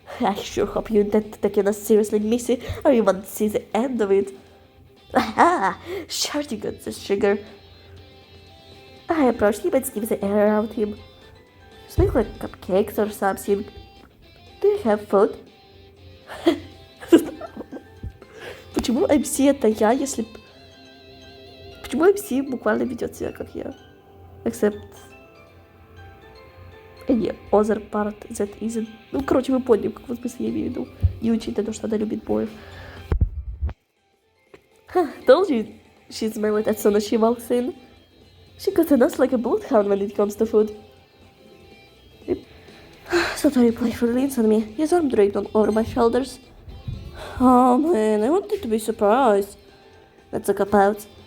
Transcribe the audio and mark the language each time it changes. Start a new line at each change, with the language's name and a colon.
English: I sure hope you intend to take it as seriously, Missy, or you want to see the end of it. Aha! Sure you got the sugar. I approached him and sniffed the air around him. Smells like cupcakes or something. Do you have food?
Russian: Почему MC это я, если... Почему MC буквально ведет себя как я?
English: Except... any other part that isn't...
Russian: Ну, короче, вы поняли, в каком смысле я имею в виду. Не учитывая то, что она любит боев.
English: Told you she'd smell it as soon as she walks in. She got a nose like a bloodhound when it comes to food. Satori playfully leans on me, his arm draped over my shoulders. Oh man, I wanted to be surprised. Let's talk about.